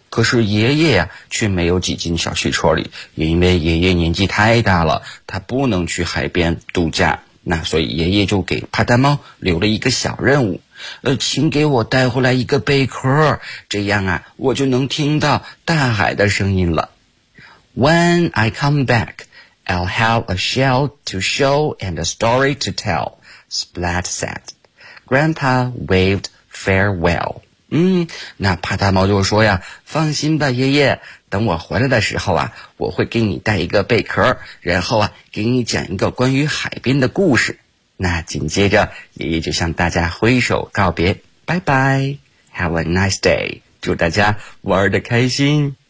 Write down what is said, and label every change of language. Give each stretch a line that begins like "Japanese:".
Chinese: 可是爷爷啊，却没有挤进小汽车里，因为爷爷年纪太大了，他不能去海边度假。那所以爷爷就给帕达猫留了一个小任务。请给我带回来一个贝壳，这样啊，我就能听到大海的声音了。
English: When I come back, I'll have a shell to show and a story to tell, Splat said. Grandpa waved farewell.
Chinese: 那帕达猫就说呀，放心吧，爷爷，等我回来的时候啊，我会给你带一个贝壳，然后啊，给你讲一个关于海边的故事。那紧接着爷爷就向大家挥手告别，拜拜 ,
English: Have a nice day,
Chinese: 祝大家玩得开心。